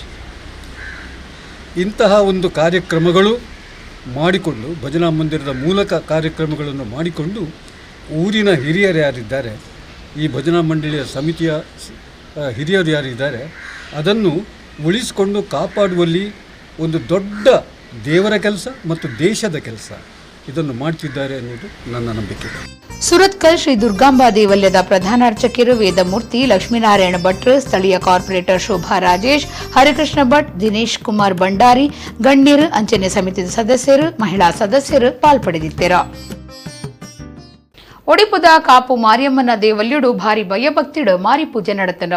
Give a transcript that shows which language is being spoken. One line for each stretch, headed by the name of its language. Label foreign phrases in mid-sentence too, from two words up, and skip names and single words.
Kannada: ಇಂತಹ ಒಂದು ಕಾರ್ಯಕ್ರಮಗಳು ಮಾಡಿಕೊಂಡು, ಭಜನಾ ಮಂದಿರದ ಮೂಲಕ ಕಾರ್ಯಕ್ರಮಗಳನ್ನು ಮಾಡಿಕೊಂಡು ಊರಿನ ಹಿರಿಯರು ಯಾರಿದ್ದಾರೆ, ಈ ಭಜನಾ ಮಂಡಳಿಯ ಸಮಿತಿಯ ಹಿರಿಯರು ಯಾರಿದ್ದಾರೆ, ಅದನ್ನು ಉಳಿಸಿಕೊಂಡು ಕಾಪಾಡುವಲ್ಲಿ ಒಂದು ದೊಡ್ಡ ದೇವರ ಕೆಲಸ ಮತ್ತು ದೇಶದ ಕೆಲಸ ಇದನ್ನು ಮಾಡ್ತಿದ್ದಾರೆ ಅನ್ನೋದು ನನ್ನ ನಂಬಿಕೆ. ಸುರತ್ಕಲ್ ಶ್ರೀ ದುರ್ಗಾಂಬಾ ದೇವಾಲಯದ ಪ್ರಧಾನ ಅರ್ಚಕರು ವೇದಮೂರ್ತಿ ಲಕ್ಷ್ಮೀನಾರಾಯಣ ಭಟ್ರು, ಸ್ಥಳೀಯ ಕಾರ್ಪೊರೇಟರ್ ಶೋಭಾ ರಾಜೇಶ್, ಹರಿಕೃಷ್ಣ ಭಟ್, ದಿನೇಶ್ ಕುಮಾರ್ ಭಂಡಾರಿ, ಗಣ್ಯರು, ಅಂಚನೆ ಸಮಿತಿಯ ಸದಸ್ಯರು, ಮಹಿಳಾ ಸದಸ್ಯರು ಪಾಲ್ಪಡೆದಿದ್ದರು.
Tulu: ಒಡಿಪುದ ಕಾಪು ಮಾರಿಯಮ್ಮನ ದೇವಲ್ಯಡು ಭಾರಿ ಭಯಭಕ್ತಿಡು ಮಾರಿ ಪೂಜೆ ನಡೆತಂಡ.